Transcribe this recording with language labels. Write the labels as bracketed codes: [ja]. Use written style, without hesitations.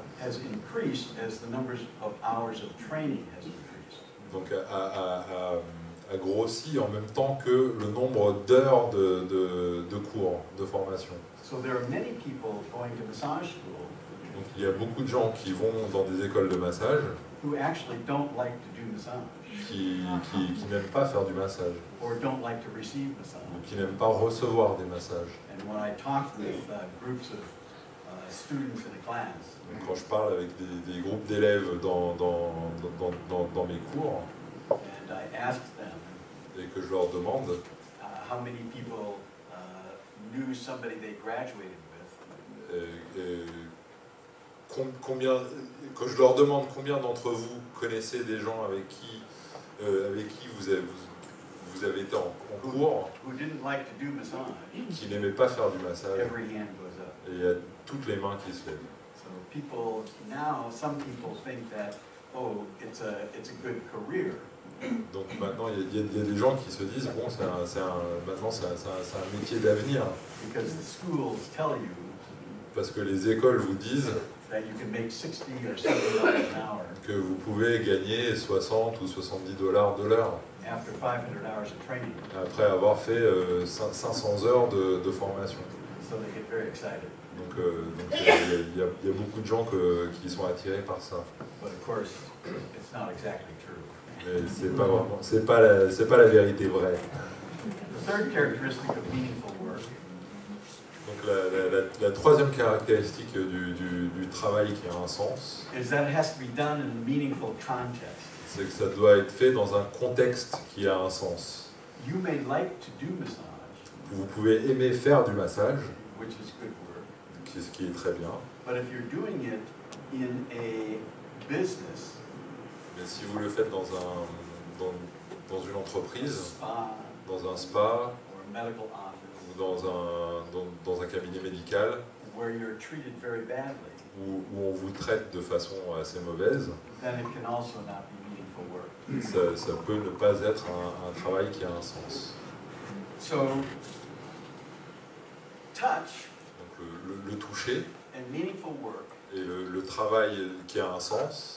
[en] has increased as the numbers of hours of training has increased. [fr] donc a grossi en même temps que le nombre d'heures de cours, de formation. [en] So there are many people going to massage school [fr] Donc il y a beaucoup de gens qui vont dans des écoles de massage [en] who actually don't like to do massage [fr] qui n'aiment pas faire du massage, [en] or don't like to receive massage. [fr] ou qui n'aiment pas recevoir des massages. [en] And when I talk with groups of students in a class, [fr] Donc, quand je parle avec des groupes d'élèves dans mes cours [en] and I ask them [fr] et que je leur demande [en] how many people knew somebody they graduated with, [fr] quand je leur demande combien d'entre vous connaissez des gens avec qui vous avez été en cours, [en] who didn't like to do massage, [fr] qui n'aimaient pas faire du massage, [en] every hand goes up. [fr] et il y a toutes les mains qui se lèvent. [en] So people now, some people think that, oh, it's a good career. [fr] Donc maintenant, il y a des gens qui se disent, bon, maintenant c'est un métier d'avenir, [en] Because the schools tell you [fr] parce que les écoles vous disent [en] that you can make $60 or $70 an hour [fr] que vous pouvez gagner 60 ou 70 $ de l'heure [en] after 500 hours of training. [fr] après avoir fait 500 heures de formation. [en] so they get very excited. [fr] Donc il y a beaucoup de gens qui sont attirés par ça. [en] But of course, it's not exactly true. [fr] Mais c'est pas la vérité vraie. [en] The third characteristic of meaningful work [fr] Donc la troisième caractéristique du travail qui a un sens, [en] is that it has to be done in a meaningful context. [fr] c'est que ça doit être fait dans un contexte qui a un sens. [en] You may like to do massage, [fr] Vous pouvez aimer faire du massage, [en] which is good work, [fr] ce qui est très bien, [en] but if you're doing it in a business, [fr] mais si vous le faites dans une [en] a [fr] entreprise, [en] spa, [fr] dans un spa [en] or a medical office, [fr] ou dans un cabinet médical, [en] where you're treated very badly, [fr] où on vous traite de façon assez mauvaise, [en] then it can also not be meaningful work. [fr] ça peut ne pas être un travail qui a un sens. [en] So, touch [fr] Donc le toucher [en] and meaningful work [fr] et le travail qui a un sens